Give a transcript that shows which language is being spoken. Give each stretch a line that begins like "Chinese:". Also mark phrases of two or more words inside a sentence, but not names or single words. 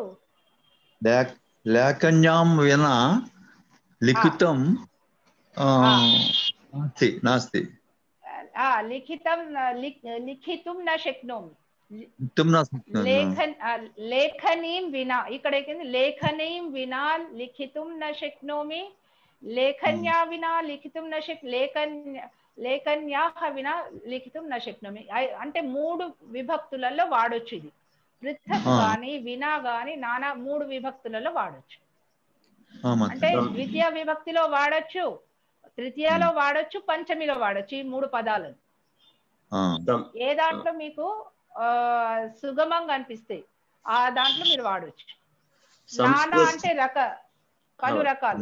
Sanskrit: लेखन्यां विना लिखितं नास्ति लिखितुं न शक्नोमि लेखनीं विना इकडे लेखनीं विना लिखितुं न शक्नोमि लेखन्या विना लिखितुं न లేఖన్యాః వినా లిఖితుం న శక్నోమి
Telugu: అంటే మూడు విభక్తులలో వాడొచ్చు ఇది పృథక్ గాని వినా గాని నానా మూడు విభక్తులలో వాడొచ్చు అంటే ద్వితీయ విభక్తిలో వాడొచ్చు తృతీయలో వాడొచ్చు పంచమిలో వాడొచ్చు ఈ మూడు పదాలను ఏ దాంట్లో మీకు సుగమంగా అనిపిస్తే ఆ దాంట్లో మీరు వాడొచ్చు నానా అంటే పలు రకాలు